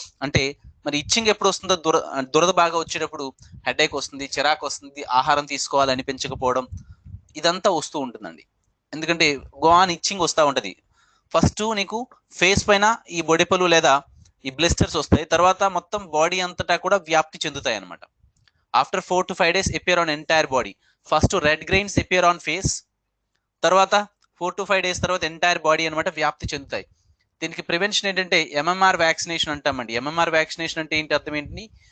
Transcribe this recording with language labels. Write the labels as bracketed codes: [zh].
[te] అంటే మరి ఇచ్చింగ్ ఎప్పుడు వస్తుందో, దురద బాగా వచ్చేటప్పుడు హెడేక్ వస్తుంది, చిరాకు వస్తుంది, ఆహారం తీసుకోవాలి అనిపించకపోవడం, ఇదంతా వస్తూ ఉంటుందండి. ఎందుకంటే గోఆన్ ఇచ్చింగ్ వస్తూ ఉంటుంది. ఫస్ట్ నీకు ఫేస్ పైన ఈ బొడిపలు లేదా ఈ బ్లిస్టర్స్ వస్తాయి, తర్వాత మొత్తం బాడీ అంతటా కూడా వ్యాప్తి చెందుతాయి అనమాట. [en] After 4 to 5 days appear on entire body. [te] First red grains [en] appear on face, [te] తర్వాత 4 to 5 days తర్వాత ఎంటైర్ బాడీ అనమాట వ్యాప్తి చెందుతాయి. దీనికి ప్రివెన్షన్ ఏంటంటే ఎంఎంఆర్ వ్యాక్సినేషన్ అంటామండి. ఎంఎంఆర్ వ్యాక్సినేషన్ అంటే ఏంటి, అర్థం ఏంటి?